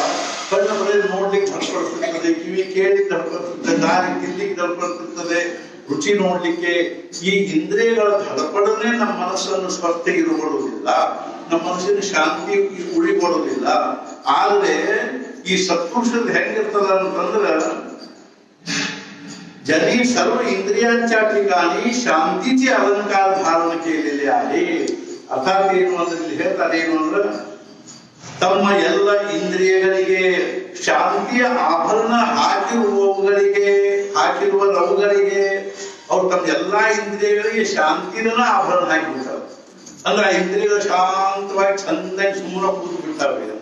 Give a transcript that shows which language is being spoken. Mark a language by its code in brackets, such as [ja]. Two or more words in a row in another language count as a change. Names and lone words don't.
[kn] ಕಣ್ಣು ಬರೀ ನೋಡ್ಲಿಕ್ಕೆ ಧರ್ಪಡಿಸ್ತಿರ್ತದೆ, ಕಿವಿ ಕೇಳಿಕ್ಕೆ ಧರ್ಪಡಿಸ್ತದೆ, ನಾಲಿ ತಿನ್ಲಿಕ್ಕೆ ಧರ್ಪಡಿಸ್ತದೆ, ರುಚಿ ನೋಡ್ಲಿಕ್ಕೆ. ಈ ಇಂದ್ರಿಯಗಳ ಧಡಪಡನೆ ನಮ್ಮ ಮನಸ್ಸನ್ನು ಸ್ವಸ್ಥಗೆ ಇರುಗೊಳ್ಳುವುದಿಲ್ಲ, ನಮ್ಮ ಮನಸ್ಸಿನ ಶಾಂತಿ ಉಳಿಗೊಳ್ಳುವುದಿಲ್ಲ. ಆದ್ರೆ ಈ [mr] सत्पुरुषात [kn] ಹೆಂಗಿರ್ತದ ಅಂತಂದ್ರೆ [mr] ज्यांनी सर्व इंद्रियांच्या ठिकाणी शांतीचे अलंकार धारण केलेले आहे. [kn] अर्थात ಏನು ಅಂದ್ರೆ ಹೇಳ್ತಾರೆ ಏನು ಅಂದ್ರೆ ತಮ್ಮ ಎಲ್ಲ ಇಂದ್ರಿಯಗಳಿಗೆ ಶಾಂತಿಯ ಆಭರಣ ಹಾಕಿರುವವರಿಗೆ ಅವ್ರು ತಮ್ಮ ಎಲ್ಲಾ ಇಂದ್ರಿಯಗಳಿಗೆ ಶಾಂತಿನ ಆಭರಣ ಹಾಕಿಬಿಡ್ತಾರೆ. ಅಂದ್ರೆ ಆ ಇಂದ್ರಿಯಗಳು ಶಾಂತವಾಗಿ ಚಂದಾಗಿ ಸುಮ್ಮನೆ ಕೂತು ಬಿಡ್ತಾವೆ ಅಂತ.